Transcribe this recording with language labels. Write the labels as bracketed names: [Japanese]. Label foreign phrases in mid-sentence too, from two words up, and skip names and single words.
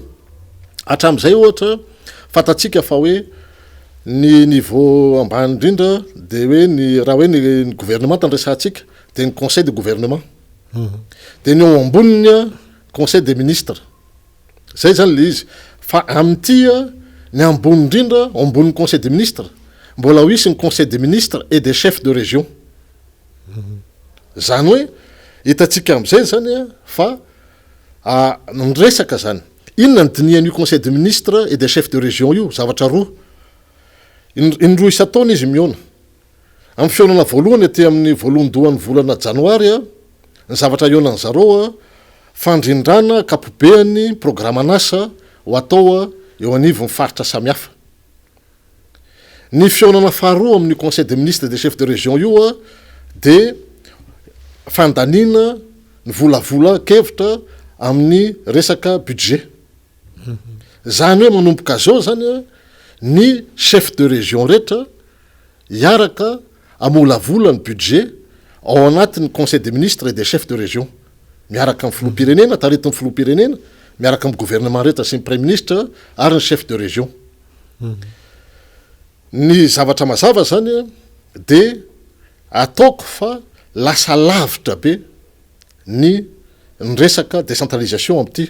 [Malagasy] Hatram'izay ohatra fantatsika fa hoe ny niveau ambany indrindra de hoe raha hoe ny gouvernement tandresantsika de ny [French] conseil de gouvernement. [Malagasy] De ny eo amboniny [French] conseil des ministres. [Malagasy] Zay zany le izy. Fa amin'ity ny ambony indrindra ambony [French] conseil des ministres [Malagasy] mbola ho isy ny [French] conseil des ministres et des chefs de région. [Malagasy] Zany hoe hitatsika am'izay zany fa nyresaka zany. Inona ny dinian'io [French] conseil des ministres et des chefs de région [Malagasy] io? Zavatra roa. Indroa isa-taona izy miona. Amin'ny fionana voalohany aty amin'ny voalondohan'ny volana janoary ny zavatra ionany zareo fandrindrana kapobeany programan'asa ho atao eo anivon'ny faritra samihafa. Ny fionana faharoa amin'ny [French] conseil des ministres et des chefs de région [Malagasy] io de fandanina ny volavola kevitra amin'ny resaka budget. Zany hoe manomboka zao zany ny [French] chef de région [Malagasy] rehetra hiaraka amolavola ny budget ao anatin'ny [French] conseil des ministres et des chefs de région. [Malagasy] Miaraka amin'ny filoham-pirenena, taretin'ny filoham-pirenena, miaraka amin'ny gouvernement rehetra sy ny [French] premier ministre [Malagasy] ary ny [French] chef de région. [Malagasy] Ny zavatra mazava zany de ataoko fa lasa lavitra be ny resaka décentralisation am'ty.